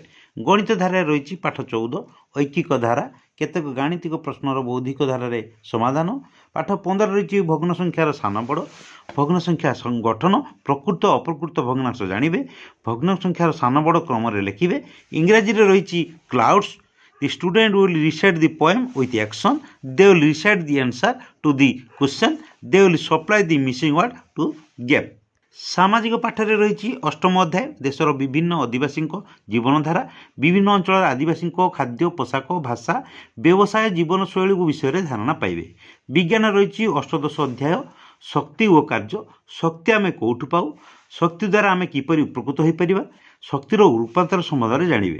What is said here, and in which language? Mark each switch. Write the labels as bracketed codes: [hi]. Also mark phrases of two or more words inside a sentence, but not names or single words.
[or] ଗଣିତ ଧାରାରେ ରହିଛି ପାଠ 14 ଐକିକ ଧାରା, କେତେକ ଗାଣିତିକ ପ୍ରଶ୍ନର ବୌଦ୍ଧିକ ଧାରାରେ ସମାଧାନ। ପାଠ 15 ରହିଛି ଭଗ୍ନ ସଂଖ୍ୟାର ସାନ ବଡ଼, ଭଗ୍ନ ସଂଖ୍ୟା ଗଠନ, ପ୍ରକୃତ ଅପ୍ରକୃତ ଭଗ୍ନାଂଶ ଜାଣିବେ, ଭଗ୍ନ ସଂଖ୍ୟାର ସାନ ବଡ଼ କ୍ରମରେ ଲେଖିବେ। ଇଂରାଜୀରେ ରହିଛି କ୍ଲାଉଡ୍ସ, [en] the student will recite the poem with action, they will recite the answer to the question, they will supply the missing word to gap। ସାମାଜିକ ପାଠରେ ରହିଛି ଅଷ୍ଟମ ଅଧ୍ୟାୟ ଦେଶର ବିଭିନ୍ନ ଅଧିବାସୀଙ୍କ ଜୀବନଧାରା, ବିଭିନ୍ନ ଅଞ୍ଚଳର ଆଦିବାସୀଙ୍କ ଖାଦ୍ୟ, ପୋଷାକ, ଭାଷା, ବ୍ୟବସାୟ, ଜୀବନଶୈଳୀ ବିଷୟରେ ଧାରଣା ପାଇବେ। ବିଜ୍ଞାନ ରହିଛି ଅଷ୍ଟଦଶ ଅଧ୍ୟାୟ ଶକ୍ତି ଓ କାର୍ଯ୍ୟ, ଶକ୍ତି ଆମେ କେଉଁଠୁ ପାଉ, ଶକ୍ତି ଦ୍ୱାରା ଆମେ କିପରି ଉପକୃତ ହୋଇପାରିବା, ଶକ୍ତିର ରୂପାନ୍ତର ସମ୍ବନ୍ଧରେ ଜାଣିବେ।